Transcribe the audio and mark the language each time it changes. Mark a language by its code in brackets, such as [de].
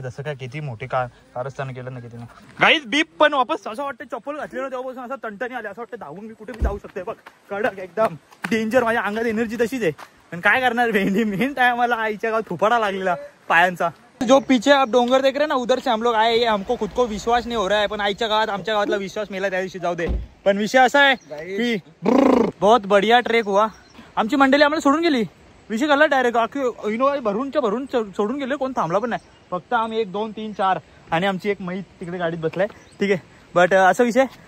[mr] जसं काय किती मोठे कारस्थान केलं ना किती ना गाईज. बीप पण वापस असं वाटतं चप्पल घातलेलं तेव्हापासून असं तणतणी आले, असं वाटतं धावून मी कुठे बी जाऊ शकते. बघ कडक एकदम डेंजर. माझ्या अंगात एनर्जी तशीच आहे. पण काय करणार, मेन टायमाला आईच्या गावात थोपाडा लागलेला पायांचा. [hi] जो पीछे आप डोंगर देख रहे ना, उधर से हम लोग आए. ये हमको खुद को विश्वास नहीं हो रहा है, [mr] पण आईच्या गावात आमच्या गावातला विश्वास मेला त्या दिवशी. जाऊ दे. पण विषय असा आहे की [hi] बहुत बढिया ट्रेक हुआ. [mr] आमची मंडळी आम्हाला सोडून गेली. विषय कळला डायरेक्ट इनोवा भरून सोडून गेले. कोण थांबला पण नाही. फक्त आम्ही 1 2 3 4 आणि आमची एक मैत तिकडे गाडीत बसलाय. ठीक आहे. बट असा विषय.